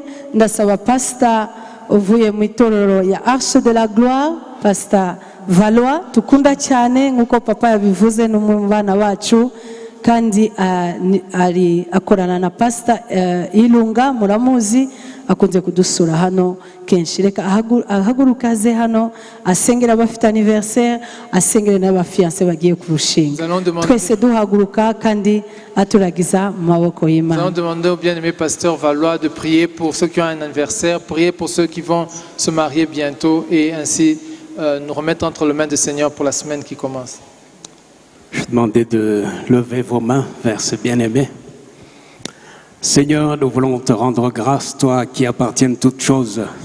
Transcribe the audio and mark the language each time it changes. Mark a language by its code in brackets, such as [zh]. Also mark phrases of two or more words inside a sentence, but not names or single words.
[rw] ndasaba pasita uvuye mu itorero ya Arche de la Gloire, pasita Valois, tukunda cyane nk'uko papa yabivuze, n'umwe mu bana bacu, kandi akorana na pasita Ilunga, muramuzi, akunze kudusura hano kenshi reka ahaguruka aze hano asengera abafite anniversaire asengere n'abafiance bagiye kurushinga twese duhaguruka kandi aturagiza mu maboko y'Imana. [fr] Nous allons demander au bien-aimé pasteur Valois de prier pour ceux qui ont un anniversaire, prier pour ceux qui vont se marier bientôt et ainsi nous remettre entre les mains du Seigneur pour la semaine qui commence. Je vais demander de lever vos mains vers ce bien-aimé. Seigneur, nous voulons te rendre grâce, toi qui appartiens toutes choses.